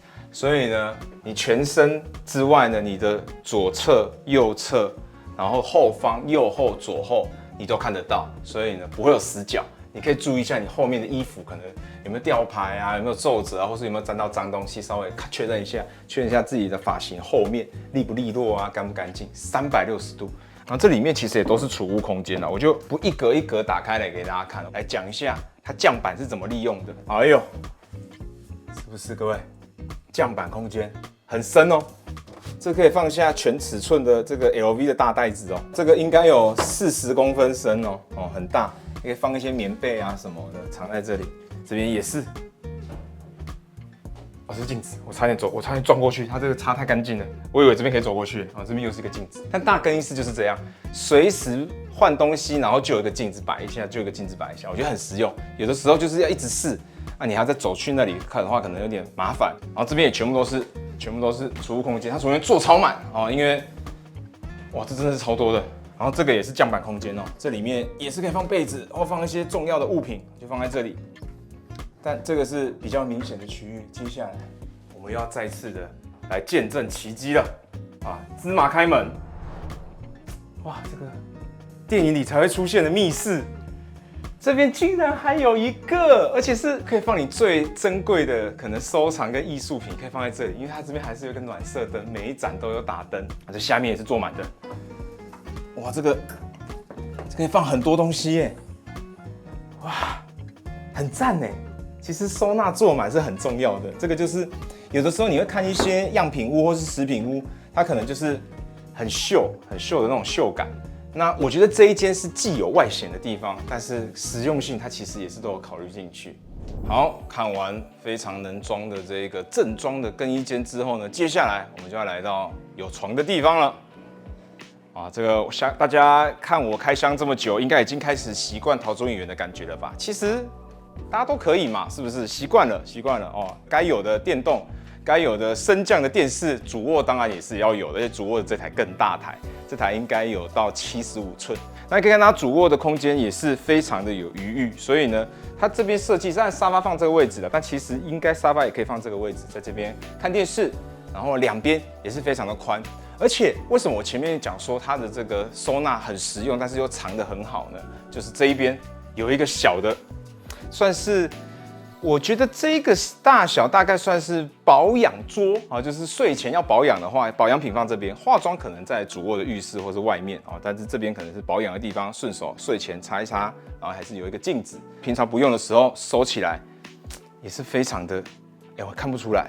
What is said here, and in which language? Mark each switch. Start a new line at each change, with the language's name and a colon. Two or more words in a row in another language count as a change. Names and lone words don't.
Chinese: 所以呢，你全身之外呢，你的左側、右側，然後後方、右後、左後，你都看得到。所以呢，不會有死角， 你可以注意一下你後面的衣服可能有沒有吊牌啊，有沒有皺褶啊，或是有沒有沾到髒東西，稍微確認一下自己的髮型後面利不利落啊，乾不乾淨，360度。然後這裡面其實也都是儲物空間啊，我就不一格一格打開來給大家看，來講一下它降板是怎麼利用的。哎呦，是不是各位？降板空間很深哦，這可以放下全尺寸的這個 LV 的大袋子哦，這個應該有40公分深哦，很大，可以放一些棉被啊什麼的藏在這裡。這邊也是，哦，這是鏡子，我差點撞過去，它這個擦太乾淨了，我以為這邊可以走過去，哦，這邊又是一個鏡子。但大更衣室就是這樣，隨時換東西，然後就有一個鏡子擺一下，就有一個鏡子擺一下，我覺得很實用。有的時候就是要一直試，那你還要再走去那裡看的話，可能有點麻煩。然後這邊也全部都是儲物空間，它昨天做超滿哦，因為哇，這真的是超多的。然後這個也是降板空間哦，這裡面也是可以放被子，或放一些重要的物品，就放在這裡。但這個是比較明顯的區域，接下來我們又要再次的來見證奇蹟了啊！芝麻開門，哇，這個電影裡才會出現的密室，這邊竟然還有一個，而且是可以放你最珍貴的可能收藏跟藝術品，可以放在這裡，因為它這邊還是有一個暖色燈，每一盞都有打燈，這下面也是坐滿的。哇，這可以放很多東西耶，哇，很讚耶。其實收納坐滿是很重要的，這個就是有的時候你會看一些樣品屋或是食品屋，它可能就是很秀的那種秀感。那我覺得這一間是既有外顯的地方，但是實用性它其實也是都有考慮進去。好，看完非常能裝的這個正裝的更衣間之後呢，接下來我們就要來到有床的地方了。啊，這個大家看我開箱這麼久，應該已經開始習慣陶朱隱園的感覺了吧？其實大家都可以嘛，是不是？習慣了哦。該有的電動，該有的升降的電視，主臥當然也是要有的，而且主臥的這台更大台，這台應該有到75寸。那你可以看它主臥的空間也是非常的有餘裕，所以呢，它這邊設計，雖然沙發放這個位置了，但其實應該沙發也可以放這個位置，在這邊看電視，然後兩邊也是非常的寬。而且為什麼我前面講說它的這個收納很實用，但是又藏得很好呢？就是這一邊有一個小的，算是我覺得這個大小大概算是保養桌啊，就是睡前要保養的話，保養品放這邊，化妝可能在主臥的浴室或是外面啊，但是這邊可能是保養的地方，順手睡前擦一擦，然後還是有一個鏡子，平常不用的時候收起來也是非常的，我看不出來。